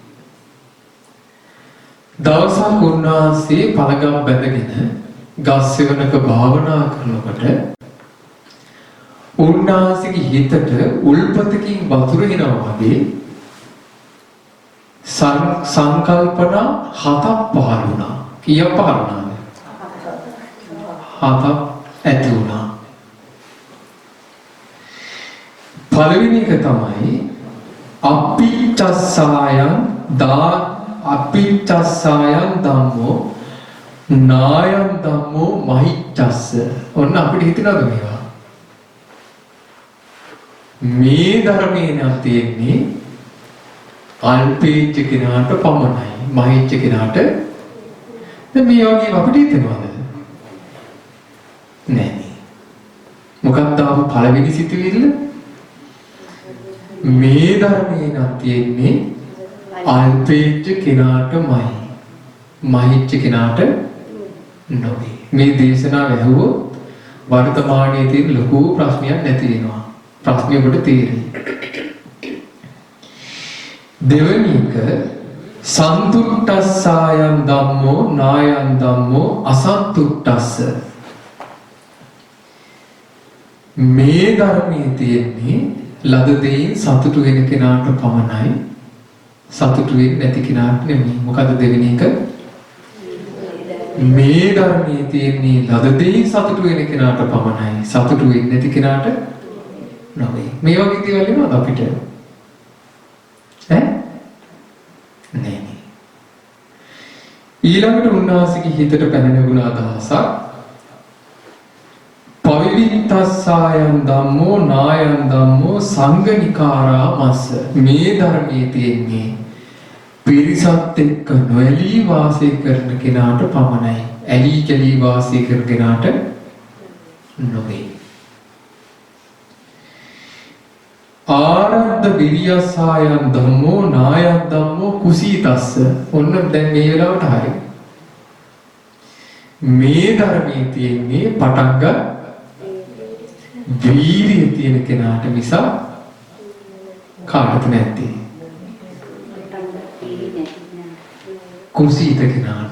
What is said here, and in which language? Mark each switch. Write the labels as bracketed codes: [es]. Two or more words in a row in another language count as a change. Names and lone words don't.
[si] දවසක් උන්වහන්සේ පළගම් බැඳගෙන ගස් සෙවණක භාවනා කරනකොට උන්වහන්සේගේ හිතට උල්පතකින් වතුර එනවා වගේ සංකල්පනා හතක් පහළ වුණා. කීයක් පහළ වුණාද? හතක් ඇති වුණා. පළවෙනි එක තමයි [pi] අපිච්චස්සායන් ධම්මෝ නායන් ධම්මෝ මහිච්ඡස්ස. [si] ඔන්න අපිට හිතනද මේවා? මේ ධර්මයේ නම් තියෙන්නේ අල්පේච්ච කෙනාට පමණයි. මහිච්ච කෙනාට දැන් මේ වගේ අපිට හිතනවද? නෑ. මොකක්ද ආපු පළවෙනි සිතුවිල්ල? මේ ධර්මයේ නම් තියෙන්නේ අල්පේච්ච කෙනාටමයි. මහිච්ච කෙනාට නොවේ. මේ දේශනාව ඇහුවොත් වර්තමානයේ තියෙන ලොකු ප්‍රශ්නයක් නැති වෙනවා. ප්‍රශ්නේ ඔබට තේරෙයි. දෙවෙනි එක [pi] සන්තුට්ඨස්සායන් ධම්මෝ නායන් ධම්මෝ අසන්තුට්ඨස්ස. [si] මේ ධර්මයේ තියෙන්නේ ලද දෙයින් සතුටු වෙන කෙනාට පමණයි. සතුටු වෙන්නේ නැති කෙනාට නෙමෙයි. මොකද දෙවෙනි එක? මේ ධර්මයේ තියෙන්නේ ලද දෙයින් සතුටු වෙන කෙනාට පමණයි. සතුටු වෙන්නේ නැති කෙනාට නෙමෙයි. මේ වගේ දේවල් එනවා අපිට. නෑ. ඊළඟට උන්වහන්සේගේ හිතට පැන නැගුණ අදහසක් [pi] පවිවිත්තස්සායන් ධම්මෝ නායන් ධම්මෝ සංගනිකාරා මස්ස. [si] මේ ධර්මයේ තියෙන්නේ පිරිසත් එක්ක නොඇලී වාසය කරන කෙනාට පමණයි. ඇලී කැලී වාසය කරන කෙනාට නොවේ. [pi] ආරද්ධ විරියස්සායන් ධම්මෝ නායන් ධම්මෝ කුසීතස්ස. [si] ඔන්න දැන් මේ වෙලාවට හරියි. මේ ධර්මයේ තියෙන්නේ පටංග වීරිය තියෙන කෙනාට මිස කාටද නැති. කුසීත කෙනාට.